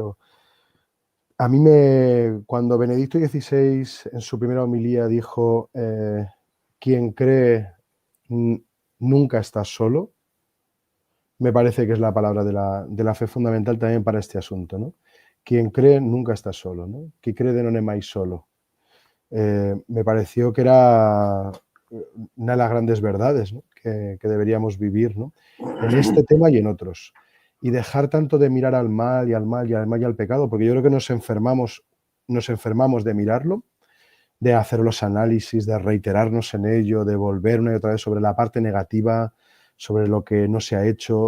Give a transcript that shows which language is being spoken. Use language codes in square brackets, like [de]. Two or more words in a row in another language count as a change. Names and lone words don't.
[es] Pero a mí cuando Benedicto XVI en su primera homilía dijo, quien cree nunca está solo, me parece que es la palabra de la fe fundamental también para este asunto, ¿no? Quien cree nunca está solo, ¿no? [it] Qui crede non è mai solo. [es] Me pareció que era una de las grandes verdades, ¿no?, que deberíamos vivir, ¿no?, en este tema y en otros. Y dejar tanto de mirar al mal y al mal y al mal y al pecado, porque yo creo que nos enfermamos de mirarlo, de hacer los análisis, de reiterarnos en ello, de volver una y otra vez sobre la parte negativa, sobre lo que no se ha hecho.